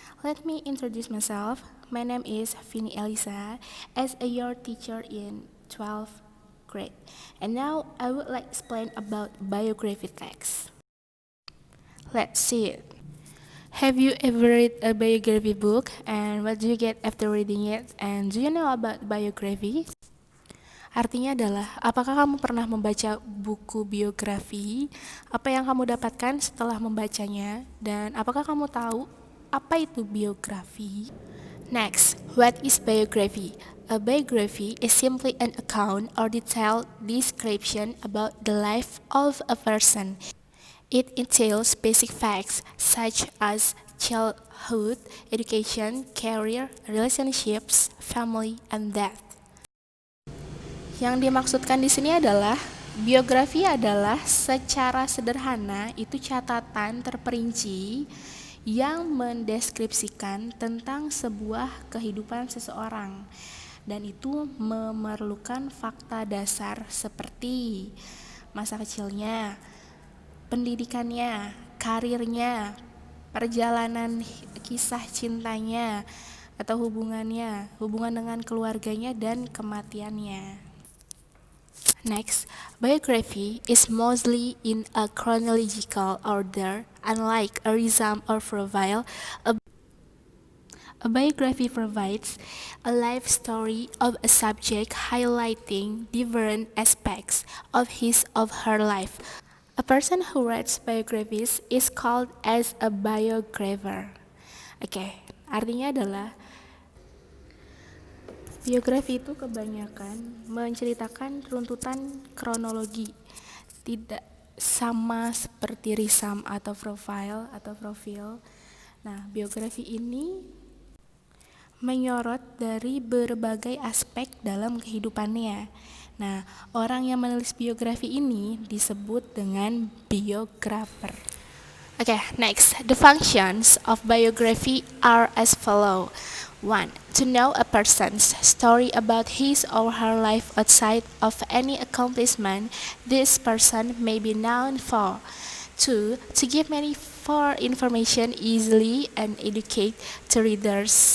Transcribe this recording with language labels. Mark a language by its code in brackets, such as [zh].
[en] Let me introduce myself. My name is Vini Elisa, as your teacher in 12th grade. And now I would like to explain about biography text. Let's see it. Have you ever read a biography book, and what do you get after reading it? And do you know about biography? [id] Artinya adalah, apakah kamu pernah membaca buku biografi? Apa yang kamu dapatkan setelah membacanya? Dan apakah kamu tahu apa itu biografi? [en] Next, what is biography? A biography is simply an account or detailed description about the life of a person. It entails basic facts such as childhood, education, career, relationships, family, and death. [id] Yang dimaksudkan di sini adalah biografi adalah secara sederhana itu catatan terperinci yang mendeskripsikan tentang sebuah kehidupan seseorang, dan itu memerlukan fakta dasar seperti masa kecilnya, pendidikannya, karirnya, perjalanan kisah cintanya atau hubungan dengan keluarganya, dan kematiannya. [en] Next, biography is mostly in a chronological order, unlike a resume or profile. A biography provides a life story of a subject highlighting different aspects of his or her life. A person who writes biographies is called as a biographer. [id] Oke, artinya adalah biografi itu kebanyakan menceritakan runtutan kronologi, tidak sama seperti risam atau profil. Nah, biografi ini menyorot dari berbagai aspek dalam kehidupannya. Nah, orang yang menulis biografi ini disebut dengan biografer. [en] Okay, next, the functions of biography are as follow. 1. To know a person's story about his or her life outside of any accomplishment this person may be known for. 2. To give many for information easily and educate to readers.